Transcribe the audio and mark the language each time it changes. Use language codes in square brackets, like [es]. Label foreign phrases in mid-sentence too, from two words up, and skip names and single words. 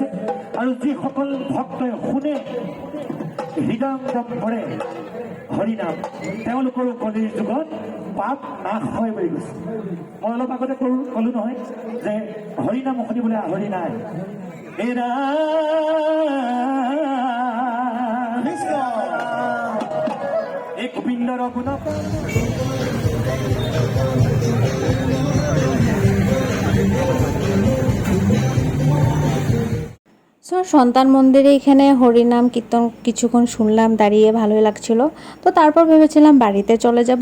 [as] আৰু যিসকল ভক্তই শুনে, হৃদয়ংগম কৰে হৰিনাম, তেওঁলোকৰো কলিৰ যুগত পাপ নাশ হয় বুলি কৈছে। মই অলপ আগতে ক'লো নহয় যে হৰিনাম শুনিবলৈ আহৰি নাই। এই গোবিন্দৰ গুণ [bn] সো সন্তান মন্দিরে এখানে হরিনাম কীর্তন কিছুক্ষণ শুনলাম দাঁড়িয়ে, ভালোই লাগছিল। তো তারপর ভেবেছিলাম বাড়িতে চলে যাব।